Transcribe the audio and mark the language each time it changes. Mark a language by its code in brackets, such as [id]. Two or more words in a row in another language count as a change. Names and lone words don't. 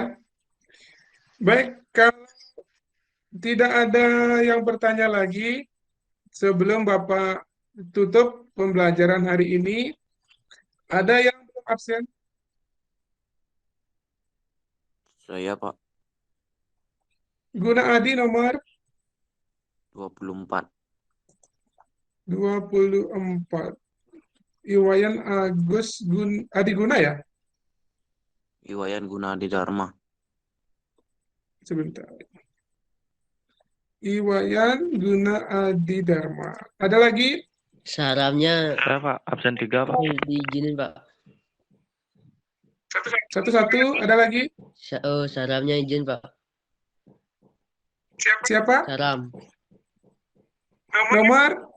[id] Baik, kalau tidak ada yang bertanya lagi, sebelum Bapak tutup pembelajaran hari ini, ada yang belum absen? Saya Pak Guna Adi nomor 24. 24. Iwayan Agus Adi Guna ya? Iwayan Gunadi Dharma. Sebentar. Iwayan Guna Adi Dharma. Ada lagi? Salamnya Saya Pak, absen 3 Pak. diizinin Pak. Satu-satu, ada lagi? Salamnya izin Pak. Siapa? Salam. Nomor?